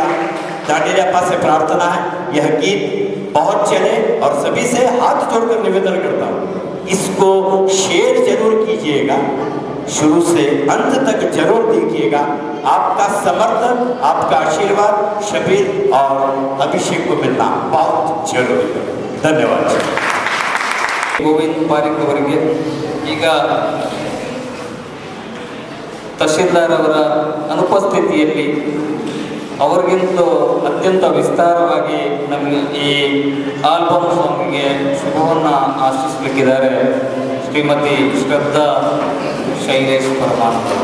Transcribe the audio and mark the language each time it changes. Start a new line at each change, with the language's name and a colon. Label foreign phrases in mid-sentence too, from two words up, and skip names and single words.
Hindi: दांडेली अप्पा से प्रार्थना है यह गीत बहुत चले और सभी से हाथ जोड़कर निवेदन करता हूँ, इसको शेयर जरूर कीजिएगा, शुरू से अंत तक जरूर देखिएगा. आपका समर्थन, आपका आशीर्वाद शबीर और अभिषेक को मिलना बहुत जरूरी है. धन्यवाद.
Kannada: ಗೋವಿಂದ್ ಪಾರಿಕ್ ಅವರಿಗೆ ಈಗ ತಹಶೀಲ್ದಾರ್ ಅವರ ಅನುಪಸ್ಥಿತಿಯಲ್ಲಿ ಅವರಿಗಿಂತ ಅತ್ಯಂತ ವಿಸ್ತಾರವಾಗಿ ನಮಗೆ ಈ ಆಲ್ಬಮ್ ಸಾಂಗಿಗೆ ಶುಭವನ್ನು ಆಶಿಸಲಿಕ್ಕಿದ್ದಾರೆ ಶ್ರೀಮತಿ ಶ್ರದ್ಧಾ ಶೈಲೇಶ್ ಪರಮಾನ್.